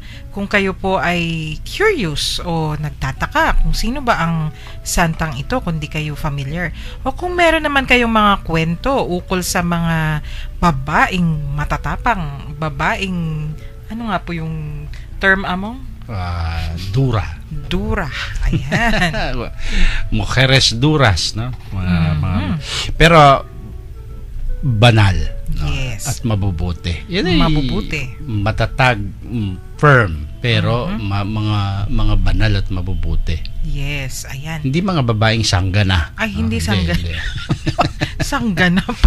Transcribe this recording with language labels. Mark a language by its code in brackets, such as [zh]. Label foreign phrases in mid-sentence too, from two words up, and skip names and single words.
[tl] Kung kayo po ay curious o nagtataka kung sino ba ang santang ito, kung di kayo familiar. O kung meron naman kayong mga kwento ukol sa mga babaeng matatapang, babaeng, ano nga po yung term among? Dura. Dura. Ayan. [es] Mujeres duras, [tl] no? Pero banal. Yes. At mabubuti. Yan ay mabubuti. Matatag, firm, pero mga banal at mabubuti. Yes, ayan. Hindi mga babaeng sanggana. Ay, hindi sanggana. Sanggana pa.